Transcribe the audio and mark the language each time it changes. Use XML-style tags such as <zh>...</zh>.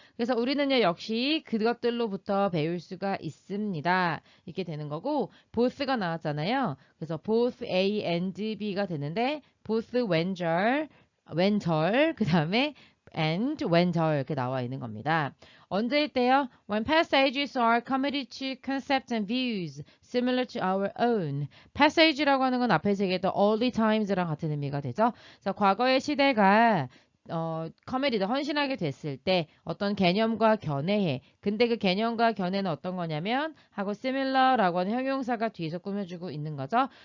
<ko>그래서 우리는요, 역시 그것들로부터 배울 수가 있습니다. 이렇게 되는 거고, both가 나왔잖아요. 그래서 both A and B가 되는데, both 왼절, 그 다음에 and 왼절 이렇게 나와 있는 겁니다. 언제일 때요?</ko> <en>When passages are committed to concepts and views similar to our own.</en> <ko>passage라고 하는 건 앞에서 얘기했던 early times랑 같은 의미가 되죠. 그래서 과거의 시대가 committed, 헌신하게 됐을 때 어떤 개념과 견해해. 근데 그 개념과 견해는 어떤 거냐면 하고 similar라고 하는 형용사가 뒤에서 꾸며주고 있는 거죠.</ko>